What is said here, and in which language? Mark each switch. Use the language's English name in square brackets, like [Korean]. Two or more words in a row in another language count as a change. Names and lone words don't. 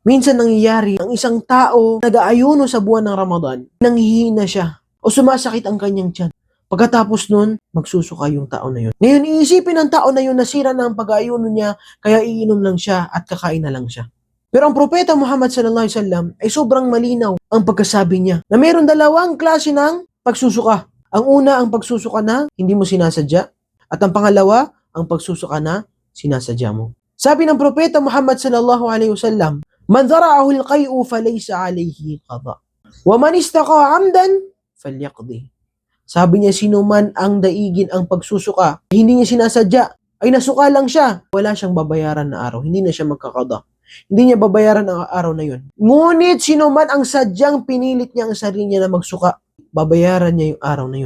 [Filipino] Minsan nangyayari, ang isang tao nag-aayuno sa buwan ng Ramadan, nanghihina siya o sumasakit ang kanyang tiyan. Pagkatapos nun, magsusuka yung tao na yun. Ngayon, iisipin ng tao na yun nasira na ang pag-aayuno niya, kaya iinom lang siya at kakain na lang siya. Pero ang propeta Muhammad [Arabic] صلى الله عليه وسلم [Filipino] ay sobrang malinaw ang pagkasabi niya na mayroon dalawang klase ng pagsusuka. Ang una, ang pagsusuka na hindi mo sinasadya. At ang pangalawa, ang pagsusuka na sinasadya mo. Sabi ng propeta [Arabic] Muhammad صلى الله عليه وسلم من ذرعه القيء فليس عليه قضاء. ومن استقاء عمدا فليقض." [Filipino] Sabi niya, sino man ang daigin ang pagsusuka, hindi niya sinasadya, ay nasuka lang siya, wala siyang babayaran na araw. Hindi na siya magkakada. Hindi niya babayaran ang araw na yun. Ngunit sino man ang sadyang pinilit niya ang sarili niya na magsuka, babayaran niya yung araw na yun.